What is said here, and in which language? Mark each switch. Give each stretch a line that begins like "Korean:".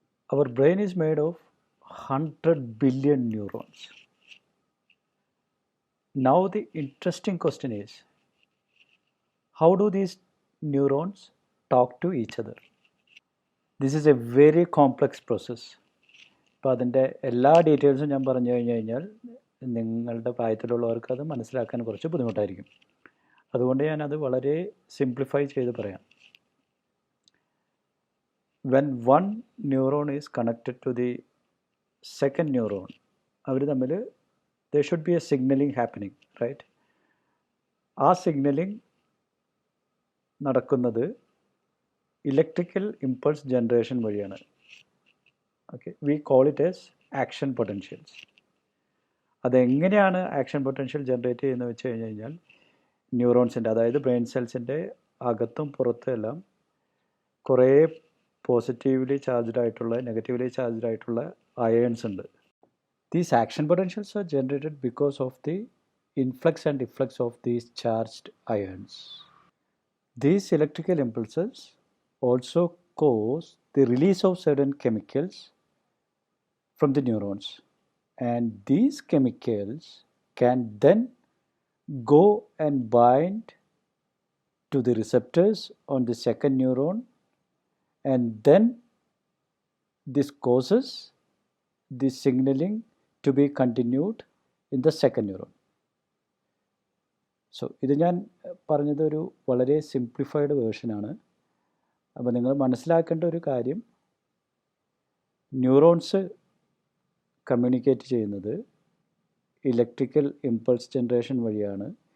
English: Our brain is made of 100 billion neurons. Now the interesting question is, how do these neurons talk to each other? This is a very complex process.
Malayalam: അപ്പോൾ അതിൻ്റെ എല്ലാ ഡീറ്റെയിൽസും ഞാൻ പറഞ്ഞു കഴിഞ്ഞു കഴിഞ്ഞാൽ നിങ്ങളുടെ പ്രായത്തിലുള്ളവർക്ക് അത് മനസ്സിലാക്കാൻ കുറച്ച് ബുദ്ധിമുട്ടായിരിക്കും. അതുകൊണ്ട് ഞാനത് വളരെ സിംപ്ലിഫൈ ചെയ്ത് പറയാം.
English: when one neuron is connected to the second neuron,
Malayalam: അവർ തമ്മിൽ
English: There should be a signaling happening, right?
Malayalam: ആ സിഗ്നലിംഗ് നടക്കുന്നത് ഇലക്ട്രിക്കൽ ഇമ്പൾസ് ജനറേഷൻ വഴിയാണ്. Okay,
English: We call it as action potentials.
Malayalam: അതെങ്ങനെയാണ് ആക്ഷൻ പൊട്ടൻഷ്യൽ ജനറേറ്റ് ചെയ്യുന്നത് വെച്ച് കഴിഞ്ഞ് കഴിഞ്ഞാൽ ന്യൂറോൺസിൻ്റെ, അതായത് ബ്രെയിൻ സെൽസിൻ്റെ അകത്തും പുറത്തും എല്ലാം കുറേ പോസിറ്റീവ്ലി ചാർജ്ഡ് ആയിട്ടുള്ള നെഗറ്റീവ്ലി ചാർജ്ഡ് ആയിട്ടുള്ള അയേൺസ് ഉണ്ട്.
English: These action potentials are generated because of the influx and deflux of these charged ions. These electrical impulses also cause the release of certain chemicals from the neurons, and these chemicals can then go and bind to the receptors on the second neuron, and then this causes the signaling to be continued in the second neuron.
Malayalam: So ഇത് ഞാൻ പറഞ്ഞതൊരു വളരെ simplified വേർഷനാണ്. അപ്പോൾ നിങ്ങൾ മനസ്സിലാക്കേണ്ട ഒരു കാര്യം, neurons communicate ചെയ്യുന്നത് electrical impulse generation വഴിയാണ്.